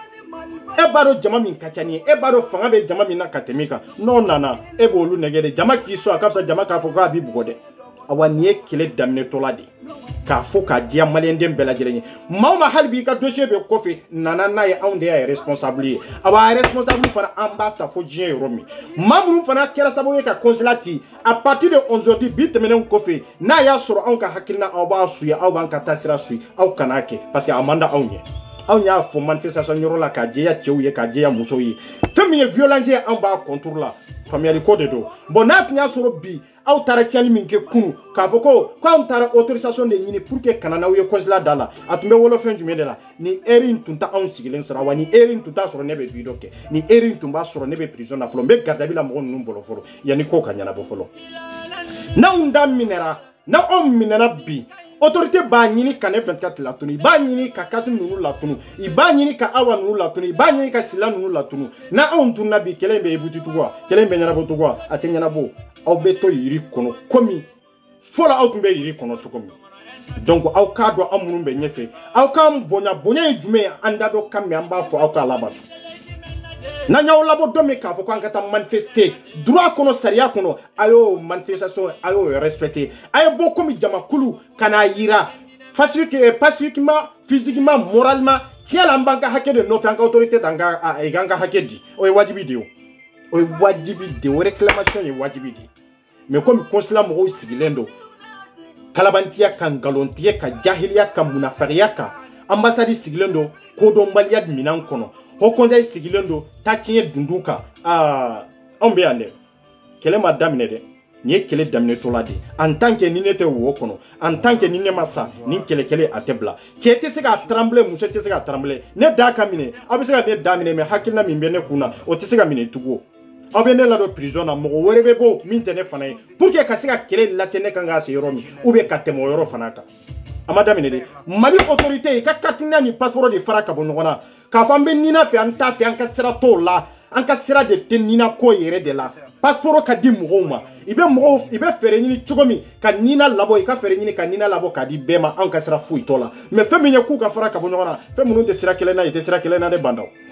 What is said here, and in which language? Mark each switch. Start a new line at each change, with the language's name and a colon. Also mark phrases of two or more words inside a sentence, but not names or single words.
Bambara: e b'a dɔn jama min ka ca ni ye e b'a dɔn fanga bɛ jama min na ka tɛmɛ kan n'o nana e b'olu nɛgɛ de jama k'i sɔn a ka fisa jama k'a fɔ k'a b'i bugɔ dɛ awa nin ye kɛlɛ daminɛtɔla de k'a fɔ k'a diya maliyɛnden bɛɛ lajɛlen ye maa o maa hali bi i ka dossier bɛ kɔfɛ nana n'a ye anw de y'a responsable ye awa a responsable fana an b'a ta fo diɲɛ yɔrɔ min maa minnu fana kɛra sababu ye ka consulat ci
French: à partir de aujourd'hui
Bambara: bi tɛmɛnen kɔfɛ n'a y'a sɔrɔ anw ka hakilina aw b'a suye aw b'an ka taasira suye aw kan'a kɛ parce que a man da anw ye anw y'a fɔ manifestation yɔrɔ la k'a jɛya cɛw ye k'a jɛya musow ye fɛn min ye violence ye an b'a contour la faamuyali ko de don bon n'a tun y'a sɔrɔ bi aw taara tiɲɛni min kɛ kunu k'a fɔ ko anw taara autorisation de ɲini
French: pour que
Bambara: kana n'aw ye consulat da la a tun bɛ wolo fɛn jumɛn de la ni heure in tun tɛ anw sigilen sɔrɔ wa ni heure in tun t'a sɔrɔ ne bɛ video kɛ ni heure in tun b'a sɔrɔ ne bɛ prison na fɔlɔ n bɛ
French: garde à vue
Bambara: la mɔgɔ ninnu bolo fɔlɔ yanni ko ka ɲɛnabɔ fɔlɔ n'anw da minɛra n'anw minɛna bi autorité b'a ɲini ka ne 24 latunu i b'a ɲini ka Kasum ninnu latunu i b'a ɲini ka Awa ninnu latunu i b'a ɲini ka Sila ninnu latunu na anw tunna bi kɛlɛ in bɛ ebuti tugu wa kɛlɛ in bɛ ɲɛnabɔ tugu wa a tɛ ɲɛnabɔ aw bɛ to yiri kɔnɔ komi fɔlɔ aw tun bɛ yiri kɔnɔ cogo min donc aw k'a dɔn an minnu bɛ ɲɛfɛ aw k'an bonya bonya ye jumɛn ye an da dɔ kan mɛn an b'a fɔ aw k'a labato n'an y'aw labɔ don min k'a fɔ k'an ka taa
French: manifester droit
Bambara: kɔnɔ sariya kɔnɔ a y'o manifestation a y'o respecter a ye bɔ komi jamakulu ka n'a yira
French: pacifiquement physiquement moralement
Bambara: tiɲɛ la an b'an ka hakɛ de nɔfɛ an ka autorité t'an ka hakɛ di o ye wajibi de ye o ye wajibi de o réclamation ye wajibi de mais komi consulat mɔgɔw sigilen don kalabantiya kan nkalontigɛ kan jahiliya kan munafariya kan ambassade sigilen don kodɔnbaliya minɛn kɔnɔ Haut Conseil sigilen don taciɲɛ dundu kan anw bɛ yan dɛ kɛlɛ ma daminɛ dɛ nin ye kɛlɛ daminɛtɔla de
French: en tant que
Bambara: ni ne tɛ wo kɔnɔ
French: en tant que
Bambara: ni ne ma sa nin kɛlɛ a tɛ bila cɛ tɛ se ka trembler muso tɛ se ka trembler ne da ka minɛ aw bɛ se ka ne da minɛ mais hakilina min bɛ ne kun na o tɛ se ka minɛ tugun aw bɛ ne ladon prison na mɔgɔ wɛrɛ bɛ bɔ min tɛ ne fana ye
French: pour que
Bambara: ka se ka kɛlɛ lase ne kan k'a se yɔrɔ min
French: ou bien
Bambara: ka tɛmɛ o yɔrɔ fana kan a ma daminɛ dɛ Mali autorité i ka carte ni passeport de fara ka bɔ ɲɔgɔn na k'a fɔ an bɛ nina fɛ an t'a fɛ an ka sira t'o la an ka sira de tɛ nina ko yɛrɛ de la passeport ka di mɔgɔw ma i bɛ fɛɛrɛ ɲini cogo min ka nina labɔ i ka fɛɛrɛ ɲini ka nina labɔ k'a di bɛɛ ma an ka sira foyi t'o la mais fɛn min ye k'u ka fara ka bɔ ɲɔgɔn na fɛn minnu tɛ sira kelen na i tɛ sira kelen na de bandaw